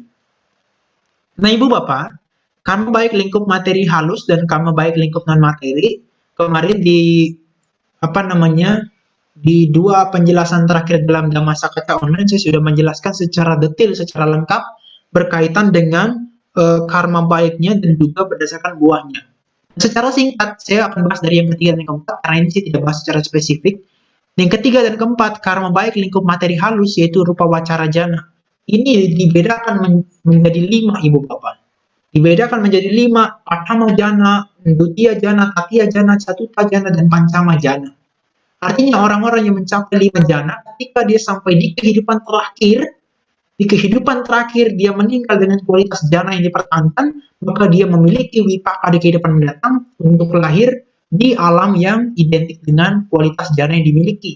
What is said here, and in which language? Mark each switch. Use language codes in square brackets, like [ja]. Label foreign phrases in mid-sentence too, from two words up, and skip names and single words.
[id] Nah, Ibu Bapak, karma baik lingkup materi halus dan karma baik lingkup non materi kemarin di apa namanya di dua penjelasan terakhir dalam Dhamma Sakata Online saya sudah menjelaskan secara detail, secara lengkap berkaitan dengan karma baiknya dan juga berdasarkan buahnya. Secara singkat, saya akan bahas dari yang ketiga dan yang keempat, karena ini saya tidak bahas secara spesifik. Yang ketiga dan keempat, karma baik lingkup materi halus, yaitu [pi] rupa wacara jana. [id] Ini dibedakan menjadi 5, Ibu Bapak. Dibedakan menjadi 5, [pi] Pratama jana, Dutiya jana, Tatiya jana, Catuta jana, [id] dan [pi] Pancama jana. [id] Artinya orang-orang yang mencapai 5 jana, ketika dia sampai di kehidupan terakhir dia meninggal dengan kualitas jana yang dipertahankan, maka dia memiliki wipaka di kehidupan mendatang untuk lahir di alam yang identik dengan kualitas jana yang dimiliki.